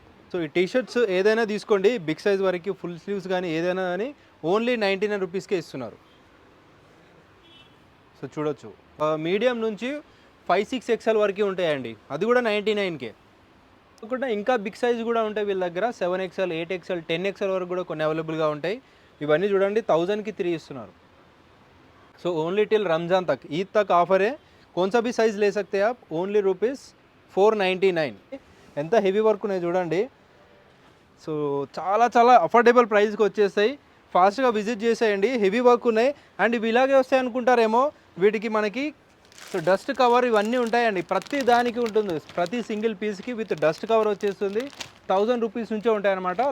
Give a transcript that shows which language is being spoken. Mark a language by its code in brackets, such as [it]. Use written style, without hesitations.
[te] So ఈ T shirts ఏదైనా తీసుకోండి, బిగ్ సైజ్ వరకు ఫుల్ స్లీవ్స్ కానీ ఏదైనా కానీ ఓన్లీ 99 రూపీస్కే ఇస్తున్నారు. సో చూడొచ్చు, మీడియం నుంచి 5-6 ఎక్స్ఎల్ వరకు ఉంటాయండి, అది కూడా 99కే. కాకుండా ఇంకా బిగ్ సైజ్ కూడా ఉంటాయి వీళ్ళ దగ్గర, 7 ఎక్స్ఎల్, 8 ఎక్స్ఎల్, 10 ఎక్స్ఎల్ వరకు కూడా కొన్ని అవైలబుల్గా ఉంటాయి. ఇవన్నీ చూడండి 1000కి 3 ఇస్తున్నారు. [hi] सो ओनली टिल रमज़ान तक, ईद तक ऑफर है. कौन सा भी साइज़ ले सकते हैं आप, ओनली ₹499. [te] ఎంత హెవీ వర్క్ ఉన్నాయి చూడండి. సో చాలా చాలా అఫోర్డబుల్ ప్రైస్కి వచ్చేస్తాయి. ఫాస్ట్గా విజిట్ చేసేయండి, హెవీ వర్క్ ఉన్నాయి. అండ్ ఇవి ఇలాగే వస్తాయి అనుకుంటారేమో, వీటికి మనకి సో డస్ట్ కవర్ ఇవన్నీ ఉంటాయండి, ప్రతి దానికి ఉంటుంది. ప్రతి సింగిల్ పీస్కి విత్ డస్ట్ కవర్ వచ్చేస్తుంది. 1000 రూపీస్ నుంచే ఉంటాయన్నమాట.